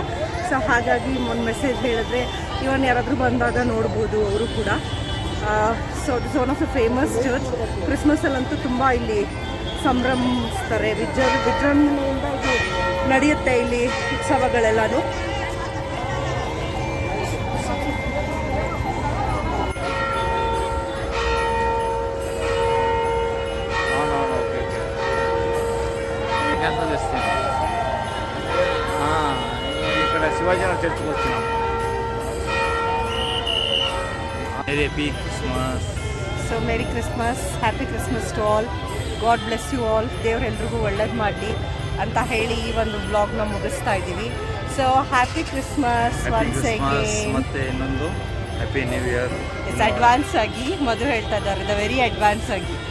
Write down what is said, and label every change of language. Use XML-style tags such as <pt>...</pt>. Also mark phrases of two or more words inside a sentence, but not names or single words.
<kn>ಸೊ ಹಾಗಾಗಿ ಒಂದು ಮೆಸೇಜ್ ಹೇಳಿದ್ರೆ ಇವನ್ ಯಾರಾದರೂ ಬಂದಾಗ ನೋಡ್ಬೋದು ಅವರು ಕೂಡ.</kn> <en>So this one of the famous church.</en> <kn>ಕ್ರಿಸ್ಮಸಲ್ಲಂತೂ ತುಂಬ ಇಲ್ಲಿ ಸಂಭ್ರಮಿಸ್ತಾರೆ, ವಿಜೃಂಭಣೆಯಿಂದ ಇದು ನಡೆಯುತ್ತೆ ಇಲ್ಲಿ ಉತ್ಸವಗಳೆಲ್ಲನೂ.</kn> <te>ఇక్కడ శివాజీనగర్ చర్చ్కి వచ్చినాం.</te> <en>Happy Christmas. So Merry Christmas, Happy Christmas to all. God bless you all.</en> <kn>ದೇವರೆಲ್ರಿಗೂ ಒಳ್ಳೇದು ಮಾಡಲಿ ಅಂತ ಹೇಳಿ ಈ ಒಂದು ವ್ಲಾಗ್ನ ಮುಗಿಸ್ತಾ ಇದ್ದೀವಿ.</kn> <en>So happy Christmas once again.</en> <kn>ಮತ್ತೆ ಇನ್ನೊಂದು</kn> <en>happy new year. it's advance</en> <kn>ಆಗಿ ಮಧು ಹೇಳ್ತಾ ಇದ್ದಾರೆ,</kn> <en>the very advance</en> <kn>ಆಗಿ.</kn>